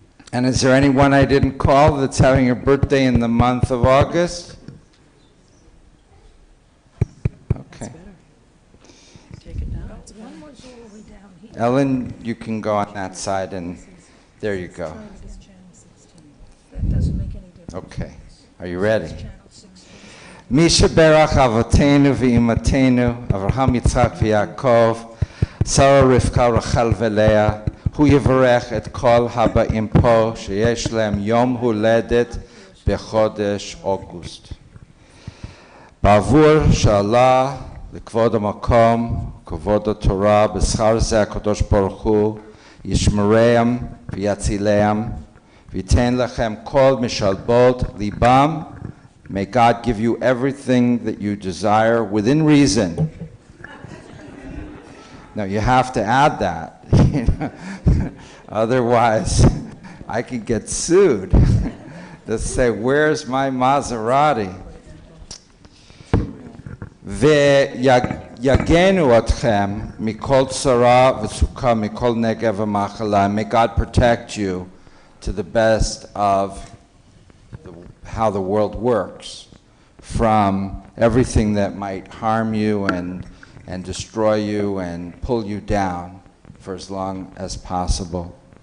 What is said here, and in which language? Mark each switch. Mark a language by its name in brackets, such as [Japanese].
[English] And is there anyone I didn't call that's having a birthday in the month of August? One was all the way down here. Ellen, you can go on that side, and there you go. That doesn't make any difference. Okay. Are you ready? Channel 16. [Hebrew] מי שברך אבותינו ואימותינו, אברהם, יצחק ויעקב, שרה, רבקה, רחל ולאה, הוא יברך את כל הבאים פה שיש להם יום הולדת בחודש אוגוסט. בעבור שעלה לכבוד המקום, כבוד התורה, בשכר זה הקדוש ברוך הוא ישמרם ויצילם, וייתן לכם כל משלבות ליבם. [English] May God give you everything that you desire within reason. Now you have to add that. Otherwise, I could get sued. They'll say, where's my Maserati? [Hebrew] ויגנו אתכם מכל צרה וסוכה, מכל נגע ומחלה. [English] May God protect you to the best of how the world works, from everything that might harm you and destroy you and pull you down for as long as possible.